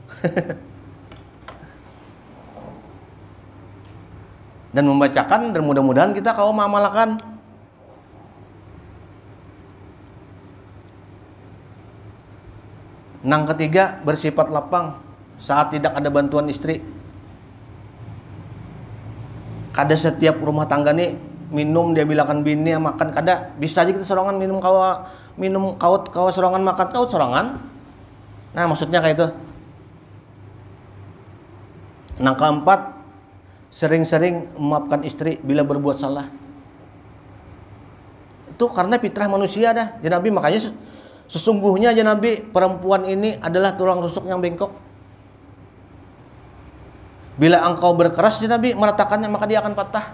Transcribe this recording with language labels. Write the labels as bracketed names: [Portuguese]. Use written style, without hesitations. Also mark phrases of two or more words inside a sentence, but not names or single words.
[Indonesian] Dan membacakan dan mudah-mudahan kita kalau mengamalkan. Nang ketiga, bersifat lapang saat tidak ada bantuan istri. [Banjar] Kada setiap rumah tangga nih minum dia bilangkan bini makan kada. Bisa aja kita sorangan minum kaut sorangan makan kaut sorangan. Nah, maksudnya kayak itu. [Indonesian] Nang keempat, sering-sering memaafkan istri bila berbuat salah. Itu karena fitrah manusia dah. [Arabic] يا نبي, [Indonesian] makanya sesungguhnya [Arabic] يا نبي, [Indonesian] perempuan ini adalah tulang rusuk yang bengkok. Bila engkau berkeras [Arabic] يا نبي [Indonesian] meratakannya maka dia akan patah.